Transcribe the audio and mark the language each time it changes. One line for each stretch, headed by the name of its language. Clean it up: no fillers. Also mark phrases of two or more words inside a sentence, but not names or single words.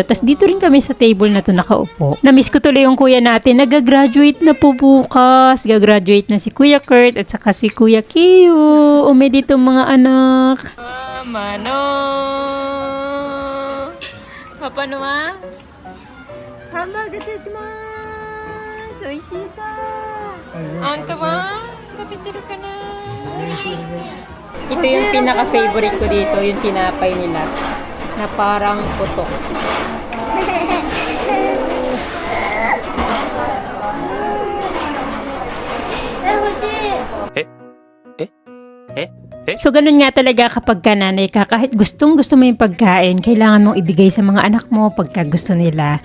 Filipino: Tapos dito rin kami sa table na to nakaupo. Namiss ko tuloy yung kuya natin. Nagagraduate na po bukas. Gagraduate na si Kuya Kurt at saka si Kuya Kiyo. Umi dito mga anak. Mano. Papa Noah?
Japanese: ハンバーグ出てます。美味しそう。あんたは食べてるかな。
Filipino: Ito yung pinaka-favorite ko dito, yung tinapay nila na parang putok. So ganun nga talaga kapag ka nanay ka, kahit gustong-gusto mo yung pagkain, kailangan mong ibigay sa mga anak mo pagka gusto nila.